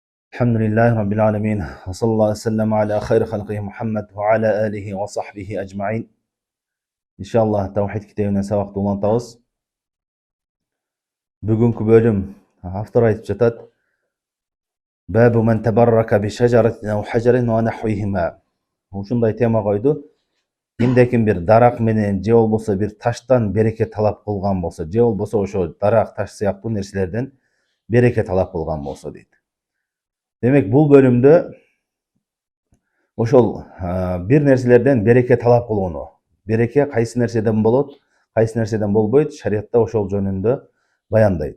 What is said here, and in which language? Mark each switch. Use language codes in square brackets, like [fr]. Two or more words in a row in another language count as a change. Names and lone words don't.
[ar] الحمد لله رب العالمين وصلى الله عليه وسلم على خير خلقه محمد وعلى آله وصحبه أجمعين. [ky] Иншаллах Тавхид китабына сабак долантабыз. Бүгүнкү бөлүм автор айтып жатат. [ar] باب من تبرك بشجرة أو حجر ونحوهما. [ky] Ушундай тема койду. Кимде-ким бир дарак менен же болбосо бир таштан береке талап кылган болсо, же болбосо ошо дарак, таш сыяктуу нерселерден береке талап кылган болсо дейт. Демек бул бөлүмдө ошол бир нерселерден береке талап кылууну, береке кайсы нерседен болот, кайсы нерседен болбойт, шариятта ошол жөнүндө баяндайт.